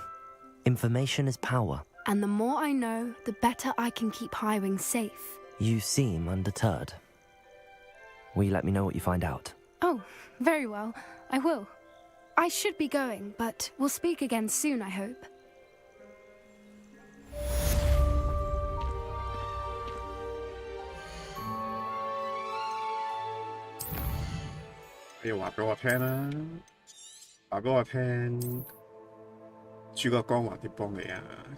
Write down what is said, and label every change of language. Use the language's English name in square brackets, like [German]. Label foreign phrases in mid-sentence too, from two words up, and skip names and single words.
[English] Information is power. And the more I know, the better I can keep hiring safe. You seem undeterred. Will you let me know what you find out? Oh, very well. I will. I should be going, but we'll speak again soon, I hope. [Cantonese] 你話俾我聽啦，話俾我聽，主角光環點幫你啊？